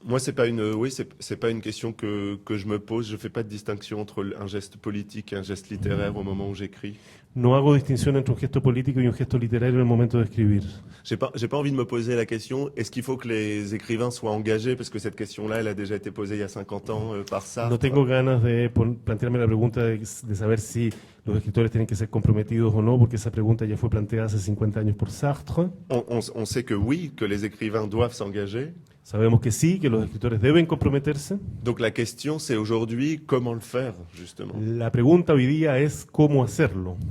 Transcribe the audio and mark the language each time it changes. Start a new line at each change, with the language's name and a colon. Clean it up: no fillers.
French: Moi, c'est pas une question que je me pose. Je fais pas de distinction entre un geste politique et un geste littéraire au moment où j'écris.
Spanish: No hago distinción entre un gesto político y un gesto literario en el momento de escribir.
French: J'ai pas envie de me poser la question, est-ce qu'il faut que les écrivains soient engagés? Parce que cette question-là, elle a déjà été posée il y a 50 ans par Sartre.
Spanish: No tengo ganas de plantearme la pregunta de saber si los escritores tienen que ser comprometidos o no, porque esa pregunta ya fue planteada hace 50 años por Sartre.
French: On sait que oui, que les écrivains doivent s'engager.
Spanish: Sabemos que sí, que los escritores deben comprometerse.
French: Donc la question, c'est aujourd'hui comment le faire, justement.
Spanish: La pregunta hoy día es cómo hacerlo.